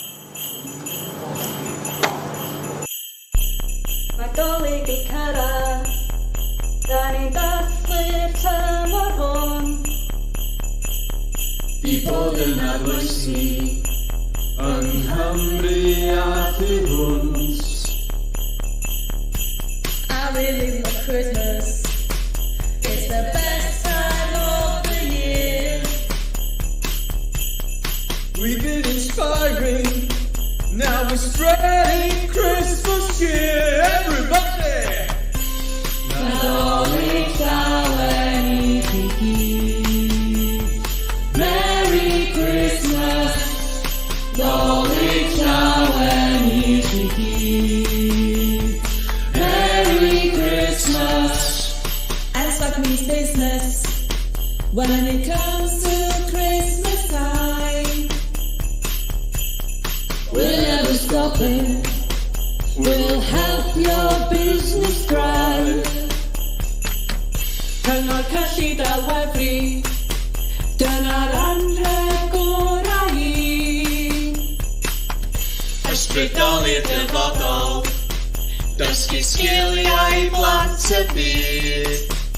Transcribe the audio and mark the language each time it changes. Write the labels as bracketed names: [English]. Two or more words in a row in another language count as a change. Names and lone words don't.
[Welsh] Nadolig i cyrraedd, da ni'n dathlu'r tymor hwn. I bod yn arloesi, yng Nghymru a thu hwnt. [English] I really love Christmas. It's the best time of the year. We've been inspiring, now we're spreading Christmas cheer. Everybody! [Welsh] Nadolig Llawen i chi gyd. [English] Merry Christmas. [Welsh] Nadolig Llawen i chi gyd. [English] Merry Christmas. M-SParc means business when it comes to Christmas time. We're never stopping. We'll help your business thrive. [Welsh] Cyngor cyllid a wefri, dyna'r anrhegion i. Ysbrydoli'r dyfodol, dysgu sgiliau blant y byd.